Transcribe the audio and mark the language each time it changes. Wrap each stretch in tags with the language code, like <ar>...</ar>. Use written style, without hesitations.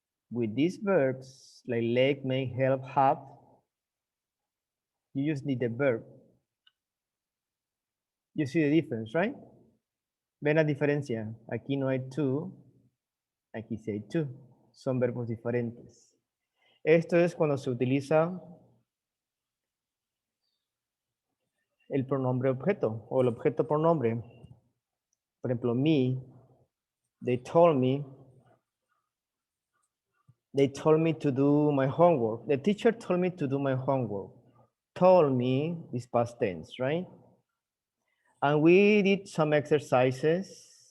<en>With these verbs, like like, make, help, have, you just need the verb. You see the difference, right?</en> <es>¿Ven la diferencia? Aquí no hay to, aquí sí hay to. Son verbos diferentes. Esto es cuando se utiliza el pronombre objeto o el objeto pronombre. Por ejemplo,</es> <en>me, they told me to do my homework. The teacher told me to do my homework. Told me is past tense, right? And we did some exercises.</en>